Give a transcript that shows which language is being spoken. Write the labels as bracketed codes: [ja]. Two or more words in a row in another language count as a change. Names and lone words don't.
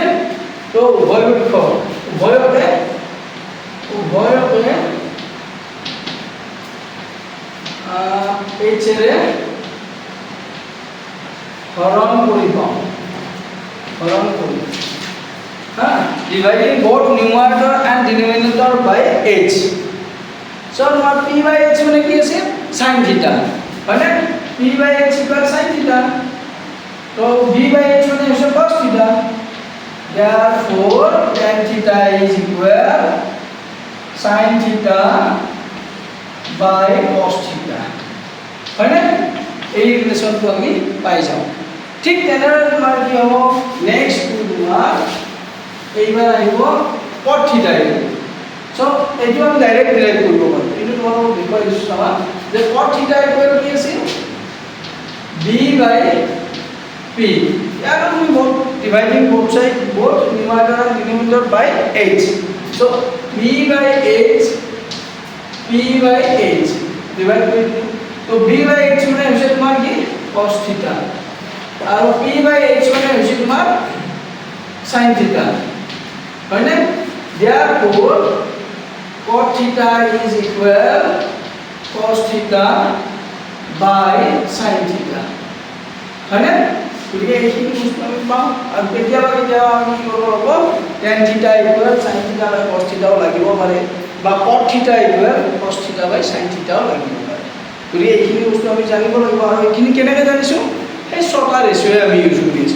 [as] তো উভয়কে লিখক, উভয়কে h ৰে হৰণ কৰি পাওঁ, হৰণ কৰি, হা, [en] dividing both numerator and denominator by h. [as] So তোমাৰ [en] p by h [as] মানে কি আছে, [en] sin theta, [as] হয়নে? [en] p by h equal sin theta, তো b by h [as] মানে হৈছে [en] cos theta, therefore tan theta is equal sin theta by cos theta, হয়নে? [as] এই ৰিলেশ্যনটো আমি পাই যাওঁ। ঠিক তেনেদৰে তোমাৰ কি হ'ব, নেক্সট তোমাৰ এইবাৰ আহিব [en] cot theta। [as] সো এইটো আমি [en] direct derive [as] কৰিব পাৰোঁ, কিন্তু তোমালোকক দেখুৱাই দিছোঁ চাবা, যে [en] cot theta [as] ইকুৱেল কি আছে, [en] b by p, [as] ইয়াত তুমি [en] both dividing both side, both numerator and denominator by h. So b by h, p by h divide [as] কৰি দিওঁ, তো [en] b by h [as] মানে হৈছে তোমাৰ কি [en] cos theta, [as] আৰু [en] p by h [as] মানে হৈছে তোমাৰ [en] sin theta, [as] হয়নে? [en] Therefore cot theta is equal cos theta by sin theta, হয়নে? [as] গতিকে এইখিনি বস্তু আমি পাওঁ। আৰু কেতিয়াবা কেতিয়াবা আমি কি কৰিব লাগিব, [en] tan theta equal sin theta by cos thetaও [as] লাগিব পাৰে, বা [en] cot theta equal cos theta by sin thetaও [as] লাগিব পাৰে। গতিকে এইখিনি বস্তু আমি জানিব লাগিব। আৰু এইখিনি কেনেকৈ জানিছোঁ, সেই ছটা ৰেচিঅ'য়ে আমি ইউজ কৰি আছোঁ।